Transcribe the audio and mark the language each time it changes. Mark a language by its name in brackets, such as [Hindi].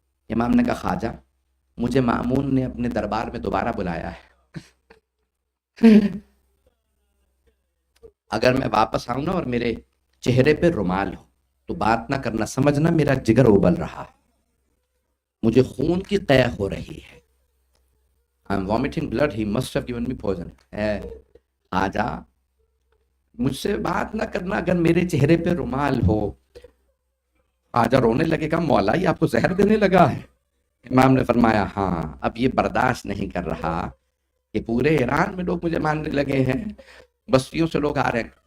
[Urdu] امام نے کہا خواجہ مجھے مامون نے اپنے دربار میں دوبارہ بلایا ہے. اگر میں واپس آؤں نا اور میرے چہرے پہ رومال ہو تو بات نہ کرنا, سمجھنا میرا جگر ابل رہا ہے, مجھے خون کی قے ہو رہی ہے. [English] I'm vomiting blood, he must have given me poison. [Urdu] خواجہ مجھ سے بات نہ کرنا اگر میرے چہرے پہ رومال ہو. خواجہ رونے لگے, کہا مولا یہ آپ کو زہر دینے لگا ہے؟ امام نے فرمایا ہاں, اب یہ برداشت نہیں کر رہا کہ پورے ایران میں لوگ مجھے ماننے لگے ہیں, بستیوں سے لوگ آ رہے ہیں.